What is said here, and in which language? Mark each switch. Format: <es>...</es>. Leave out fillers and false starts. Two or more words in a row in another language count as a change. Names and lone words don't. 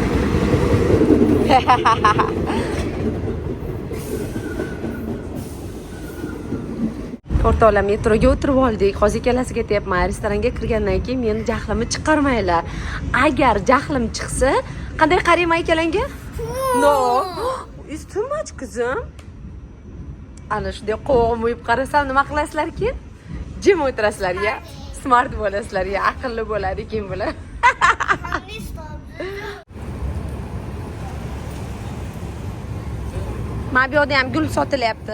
<uz>To'rtovla metroga o'tirib oldik. Hozir ikkalasiga ketyapman. Restoranga kirgandan keyin meni jahlimni chiqarmaylar. Agar jahlim chiqsa, qanday qarayman ikkalanga?</uz> <en>No. It's too much qizim.</en> <uz>Ana shunday qo'g'im uyib qarasam nima qilasizlar-ki? Jim o'tirasizlar-ya. Smart bo'lasizlar-ya, aqlli bo'ladi ekan bular. Mana bu yerda ham gul sotilyapti.</uz>